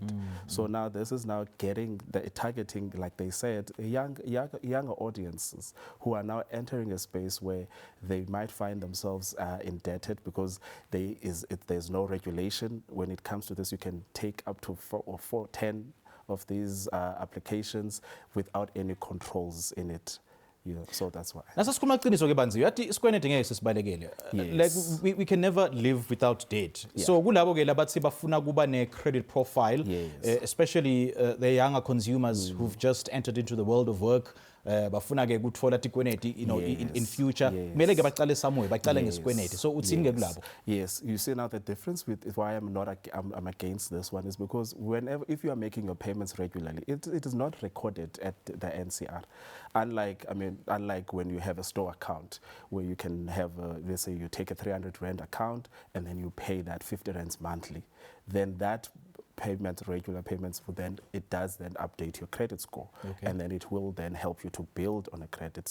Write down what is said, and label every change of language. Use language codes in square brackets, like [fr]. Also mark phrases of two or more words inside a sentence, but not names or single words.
[en] So now this is now targeting, like they said, younger audiences who are now entering a space where they might find themselves indebted because there's no regulation. When it comes to this, you can take up to 10 of these applications without any controls in it. So that's why. Like we can never live without debt. So [ss] kulabo ke labathi bafuna kuba ne [en] credit profile, especially the younger consumers who've just entered into the world of work. [ss] Bafuna ke kutfola tikweneti, [en] you know, in future. [ss] Mele ke baqale somewhere, baqale ngesikweneti. So utsini ke kulabo? [en] Yes, you see now the difference with why I'm against this one is because if you are making your payments regularly, it is not recorded at the NCR. Unlike when you have a store account where you can have, let's say you take a 300 Rand account and then you pay that 50 Rands monthly, then that regular payments, it does then update your credit score, and then it will then help you to build on a credit.